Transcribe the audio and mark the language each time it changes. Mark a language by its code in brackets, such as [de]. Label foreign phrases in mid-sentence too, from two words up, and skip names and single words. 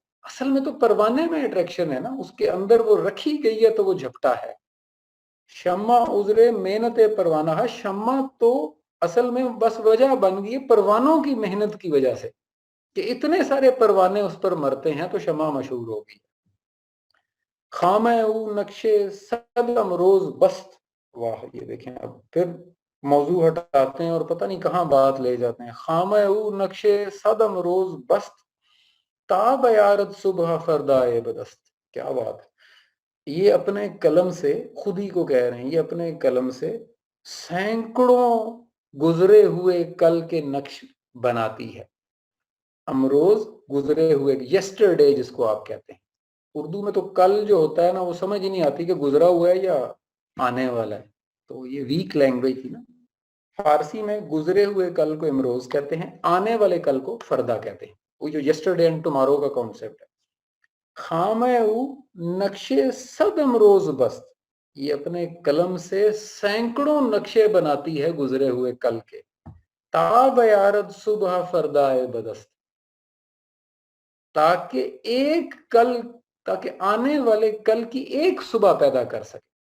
[ur] اصل میں تو پروانے میں اٹریکشن ہے نا. اس کے اندر وہ رکھی گئی ہے تو وہ جھپٹا ہے. شمع عذر محنت پروانہ ہے. شمع تو اصل میں بس وجہ بن گئی پروانوں کی محنت کی وجہ سے کہ اتنے سارے پروانے اس پر مرتے ہیں تو شمع مشہور ہوگی. [fa] خامہ او نقشے صد امروز بست. [ur] واہ یہ دیکھیں اب پھر موضوع ہٹاتے ہیں اور پتہ نہیں کہاں بات لے جاتے ہیں. [fa] خامہ او نقشے صد امروز بست تاب یارت صبح فردائے بدست. [ur] کیا بات ہے. یہ اپنے قلم سے خودی کو کہہ رہے ہیں. یہ اپنے قلم سے سینکڑوں گزرے ہوئے کل کے نقش بناتی ہے. امروز گزرے ہوئے یسٹرڈے جس کو آپ کہتے ہیں. اردو میں تو کل جو ہوتا ہے نا وہ سمجھ ہی نہیں آتی کہ گزرا ہوا ہے یا آنے والا ہے. تو یہ [en] weak language [ur] تھی نا. فارسی میں گزرے ہوئے کل کو امروز کہتے ہیں. آنے والے کل کو فردا کہتے ہیں. وہ جو [en] yesterday and tomorrow [ur] کا کانسیپٹ ہے. [fa] خامہ او نقشے صد امروز بست. [ur] یہ اپنے قلم سے سینکڑوں نقشے بناتی ہے گزرے ہوئے کل کے. [fa] تاب یارد صبح فردائے بدست. [ur] تاکہ آنے والے کل کی ایک صبح پیدا کر سکے.